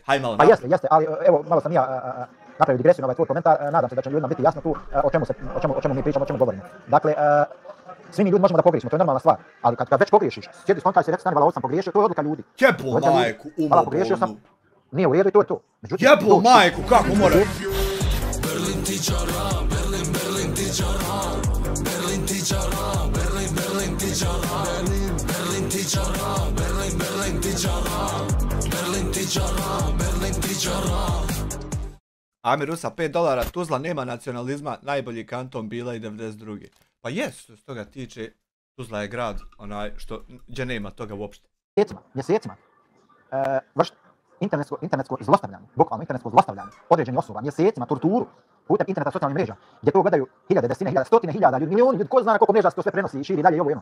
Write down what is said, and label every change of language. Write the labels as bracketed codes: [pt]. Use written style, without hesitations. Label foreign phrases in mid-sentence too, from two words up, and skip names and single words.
[bs] Pa jeste, ali evo, malo sam napravio digresiju na ovaj tvoj komentar. Nadam se da će ljudima biti jasno tu o čemu mi pričamo, o čemu govorimo. Dakle, svi mi ljudi možemo da pogriješimo, to je normalna stvar. Ali kad već pogriješiš, sjedi skontaj se, rekao stani, vala, sam pogriješio, to je odluka ljudi. Jebo majku, pogriješio sam, nije u redu i to je to. Jebo majku, kako mora? Berlin tičara, Berlin tičara, Berlin tičara, Berlin tičara, Berlin tičara, Berlin tičara, Berlin tičara, Berlin tičara. Amir Rusa, $5, Tuzla nema nacionalizma, najbolji kanton bila i 92. Pa jes, što se toga tiče, Tuzla je grad, gdje nema toga uopšte. Mjesecima, vršiti internetsko zlostavljanje, bukvalno internetsko zlostavljanje određenih osoba, mjesecima, torturu, putem interneta, socijalnih mreža, gdje to gledaju hiljade, desetine hiljada, stotine hiljada ljudi, milijuni ljudi, ko zna na koliko mreža se to sve prenosi i širi dalje i ovo jedno.